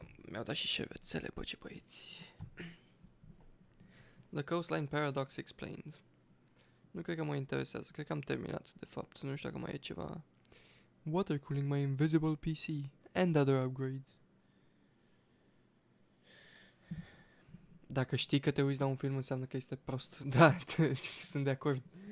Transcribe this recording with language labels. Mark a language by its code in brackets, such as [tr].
[ro] Mi-au dat și șervețele, bă, ce băieți. [en] The Coastline Paradox Explained. [ro] Nu cred că mă interesează, cred că am terminat, de fapt. Nu știu dacă mai e ceva. [en] Water cooling my invisible PC and other upgrades. [ro] Dacă știi că te uiți la un film, înseamnă că este prost. Da, sunt de acord.